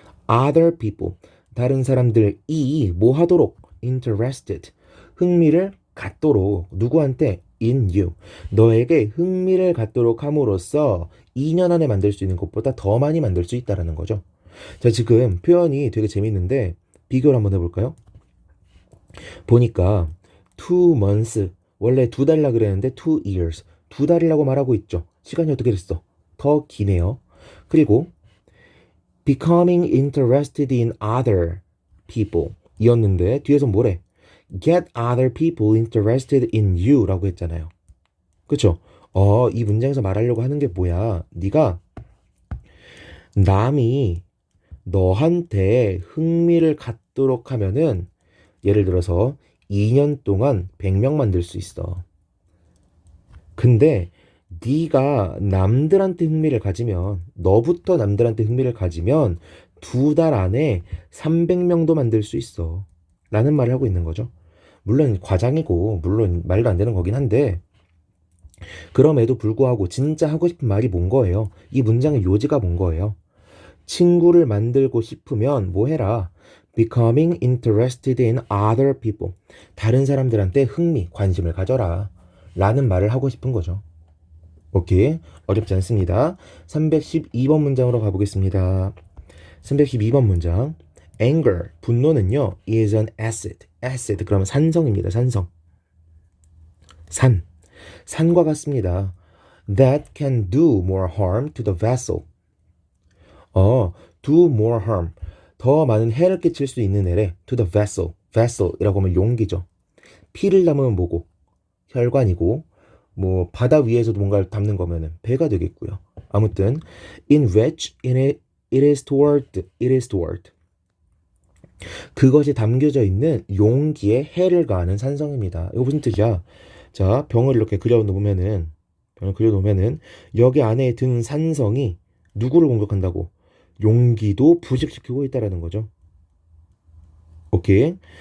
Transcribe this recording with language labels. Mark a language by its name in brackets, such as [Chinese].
[English] other people [Korean] 다른 사람들이 뭐 하도록 interested 흥미를 갖도록 누구한테 [English] in you [Korean] 너에게 흥미를 갖도록 함으로써 2년 안에 만들 수 있는 것보다 더 많이 만들 수 있다라는 거죠. 자, 지금 표현이 되게 재밌는데 비교를 한번 해볼까요? 보니까 2 months 원래 2달이라 그랬는데 2 years 2달이라고 말하고 있죠. 시간이 어떻게 됐어? 더 기네요. 그리고 [English] becoming interested in other people [Korean] 이었는데 뒤에서 뭐래? [English] get other people interested in you [Korean] 라고 했잖아요. 그쵸? 이 문장에서 말하려고 하는 게 뭐야? 네가 남이 너한테 흥미를 갖도록 하면은 예를 들어서 2년 동안 100명 만들 수 있어. 근데 네가 남들한테 흥미를 가지면 너부터 남들한테 흥미를 가지면 2달 안에 300명도 만들 수 있어. 라는 말을 하고 있는 거죠. 물론 과장이고 물론 말도 안 되는 거긴 한데 그럼에도 불구하고 진짜 하고 싶은 말이 뭔 거예요? 이 문장의 요지가 뭔 거예요? 친구를 만들고 싶으면 뭐 해라? [English] Becoming interested in other people. [Korean] 다른 사람들한테 흥미, 관심을 가져라. 라는 말을 하고 싶은 거죠. 오케이. 어렵지 않습니다. 312번 문장으로 가보겠습니다. 312번 문장. [English] Anger, [Korean] 분노는요, [English] is an acid. [Korean] acid, 그러면 산성입니다. 산성. 산과 같습니다. [English] That can do more harm to the vessel. do more harm. [Korean] 더 많은 해를 끼칠 수 있는 애래. [English] to the vessel. [Korean] vessel이라고 하면 용기죠. 피를 담으면 뭐고? 혈관이고, 뭐 바다 위에서도 뭔가를 담는 거면은 배가 되겠고요. 아무튼 [English] in which it is stored. [Korean] 그것이 담겨져 있는 용기에 해를 가하는 산성입니다. 이거 무슨 뜻이야? 자, 병을 이렇게 그려놓으면은 여기 안에 든 산성이 누구를 공격한다고? 용기도 부식시키고 있다라는 거죠. 오케이.